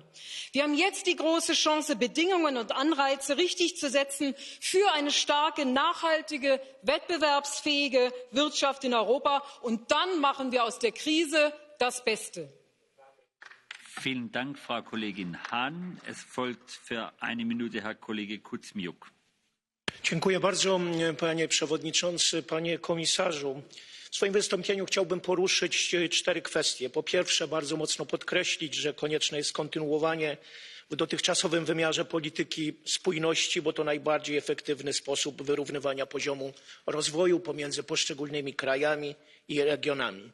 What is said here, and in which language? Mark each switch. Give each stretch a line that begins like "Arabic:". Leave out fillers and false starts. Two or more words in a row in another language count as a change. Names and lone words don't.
German: Wir haben jetzt die große Chance, Bedingungen und Anreize richtig zu setzen für eine starke, nachhaltige, wettbewerbsfähige Wirtschaft in Europa. Und dann machen wir aus der Krise das Beste. Vielen Dank, Frau Kollegin Hahn. Es folgt für eine Minute Herr Kollege Kuzmiuk.
Polish: Dziękuję bardzo, panie przewodniczący, panie komisarzu. W swoim wystąpieniu chciałbym poruszyć 4 kwestie. Po pierwsze, bardzo mocno podkreślić, że konieczne jest kontynuowanie w dotychczasowym wymiarze polityki spójności, bo to najbardziej efektywny sposób wyrównywania poziomu rozwoju pomiędzy poszczególnymi krajami i regionami.